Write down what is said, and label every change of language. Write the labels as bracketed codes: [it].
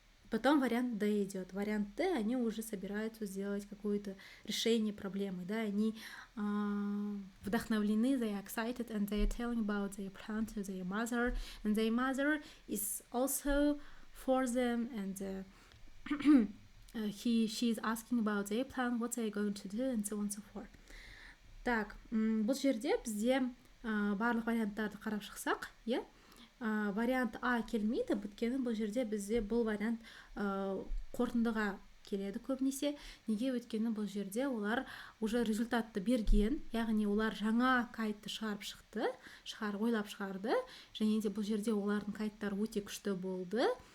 [ru] Потом вариант D идет. Вариант D, они уже собираются сделать какое-то решение проблемы, да? Они вдохновлены, [en] they are excited, and they are telling about their plan to their mother, and their mother is also for them, and she is asking about their plan, what they are going to do, and so on and so forth. [kk] Так, бұл жерде бізде барлық варианттарды қарап шықсақ, иә, вариант А келмейді, өйткені бұл жерде бізде бұл вариант қорытындыға келеді көбінесе. Неге? Өйткені бұл жерде олар уже результатты берген, яғни олар жаңа кайтты ойлап шығарды, және де бұл жерде олардың кайттары өте күшті болды.